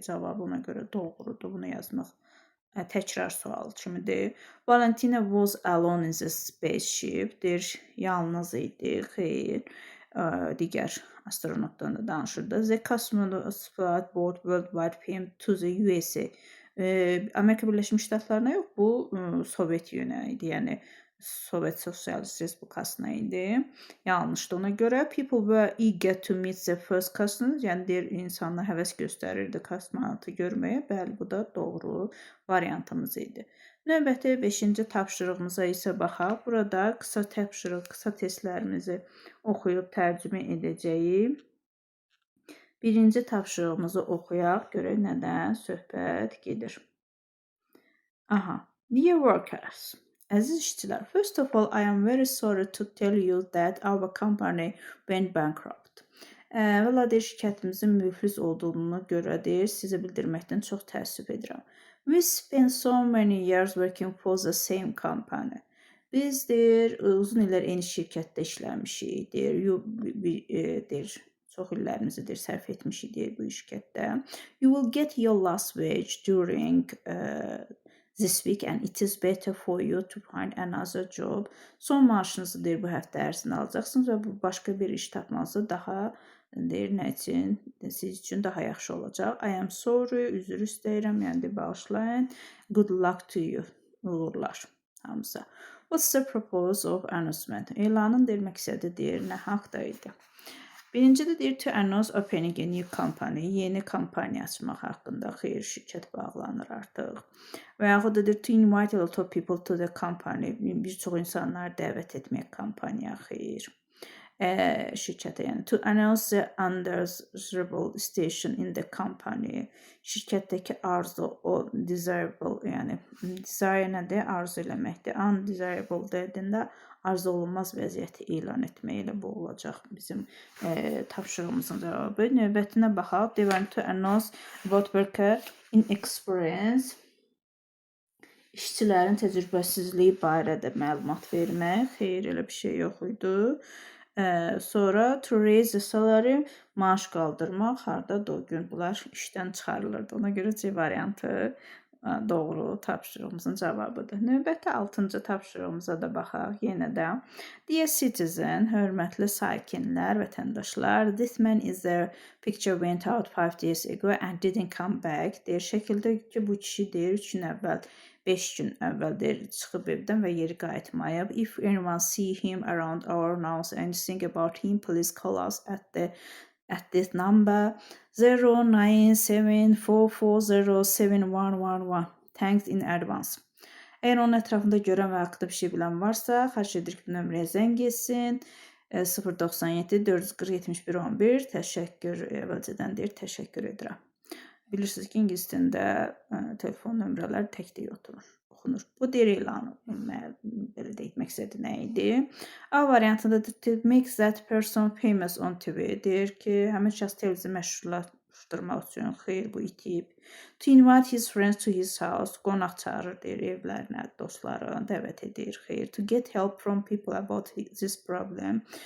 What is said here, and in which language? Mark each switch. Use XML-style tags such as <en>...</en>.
<az>Cavabı ona görə doğrudur. Bunu yazmaq təkrar sual kimidir.</az> <en>Valentina was alone in the spaceship.</en> <az>Deyir, yalnız idi. Xeyr. Digər astronotdan da danışırdı.</az> <en>The cosmonauts flight brought worldwide fame to the USA.</en> <az>Amerika Birləşmiş Ştatlarına yox, bu Sovet yönə idi. Yəni Sovet Sosialist Respublikasına idi. Yanlışdı. Ona görə</az> <en>people were eager to meet the first cosmonaut.</en> <az>Yəni deyir, insanlar həvəs göstərirdi kosmonautu görməyə. Bəli, bu da doğru variantımız idi. Növbəti 5-ci tapşırığımıza isə baxaq. Burada qısa tapşırıq, qısa testlərimizi oxuyub tərcümə edəcəyik. Birinci tapşırığımızı oxuyaq, görək nədən söhbət gedir.</az> <en>Dear workers,</en> <az>əziz işçilər,</az> <en>first of all, I am very sorry to tell you that our company went bankrupt.</en> <az>Valla deyir şirkətimizin müflis olduğuna görə deyir, sizə bildirməkdən çox təəssüf edirəm.</az> <en>We spent so many years working for the same company.</en> <az>Biz deyir, uzun illər eyni şirkətdə işləmişik, deyir, çox illərimizi deyir, sərf etmişik deyir bu şirkətdə.</az> <en>You will get your last wage during this week and it is better for you to find another job.</en> <az>Son maaşınızı deyir bu həftə ərzində alacaqsınız və bu başqa bir iş tapmanızı daha deyir nə üçün? Siz üçün daha yaxşı olacaq.</az> <en>I am sorry,</en> <az>üzr istəyirəm, yəni də bağışlayın.</az> <en>Good luck to you.</en> <az>Uğurlar hamıza.</az> <en>What's the purpose of announcement?</en> <az>Elanın deyir məqsədi deyir, nə haqda idi? Birincisi deyir</az> <en>to announce opening a new company.</en> <az>Yeni kampaniya açmaq haqqında xeyir şirkət bağlanır artıq. Və yaxud da deyir</az> <en>to invite a lot of people to the company.</en> <az>Bir çox insanları dəvət etmək kampaniyaya xeyir. Şirkətə yəni</az> <en>to announce the undesirable station in the company.</en> <az>Şirkətdəki arzu o desirable yəni desire nədir? Arzu eləməkdir. Undesirable dediyində arzu olunmaz vəziyyəti elan etmək ilə bu olacaq bizim tapşırığımızın cavabı. Növbətinə baxaq.</az> <en>They want to announce about worker inexperience.</en> <az>İşçilərin təcrübəsizliyi barədə məlumat vermək. Xeyr, elə bir şey yox idi. Sonra</az> <en>to raise the salary,</en> <az>maaş qaldırmaq, harda da o gün bunlar işdən çıxarılırdı. Ona görə C variantı doğru tapşırığımızın cavabıdır. Növbəti 6-cı tapşırığımıza da baxaq yenə də.</az> <en>Dear citizen,</en> <az>hörmətli sakinlər, vətəndaşlar,</az> <en>this man is the picture went out 5 days ago and didn't come back.</en> <az>Deyir şəkildə ki, bu kişi deyir 3 gün əvvəl 5 gün əvvəl deyir çıxıb evdən və geri qayıtmayıb.</az> <en>If anyone see him around or knows anything about him, please call us at this number 0974407111. Thanks in advance.</en> <az>Əgər onun ətrafında görən və haqqında bir şey bilən varsa, xahiş edirik bu nömrəyə zəng etsin. 097 440 71 11. Təşəkkür əvvəlcədən deyir, təşəkkür edirəm. Bilirsiniz ki, ingilis dilində telefon nömrələri tək-tək oxunur. Bu deyir elanı, belə deyək, məqsədi nə idi? A variantında</az> <en>to make that person famous on TV.</en> <az>Deyir ki, həmin şəxs televiziya məşhurlaşdırmaq üçün, xeyr bu itib.</az> <en>To invite his friends to his house.</en> <az>Qonaq çağırır, deyir, evlərinə, dostlarını dəvət edir, xeyr.</az> <en>To get help from people about this problem.</en>